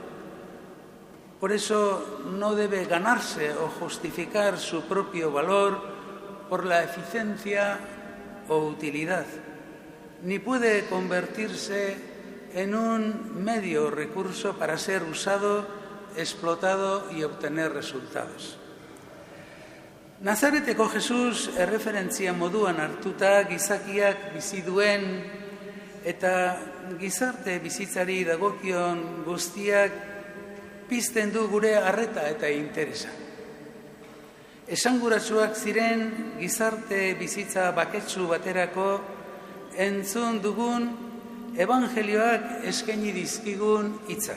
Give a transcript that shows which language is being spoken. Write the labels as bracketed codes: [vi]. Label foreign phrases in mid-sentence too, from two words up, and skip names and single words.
[es] Por eso no debe ganarse o justificar su propio valor por la eficiencia o utilidad, ni puede convertirse en un medio o recurso para ser usado, explotado y obtener resultados. [eu] Nazareteko Jesus erreferentzia moduan hartuta gizakiak bizi duen eta gizarte bizitzari dagokion guztiak pizten du gure arreta eta interesa. Esanguratsuak ziren gizarte bizitza baketsu baterako entzun dugun ebangelioak eskaini dizkigun hitzak.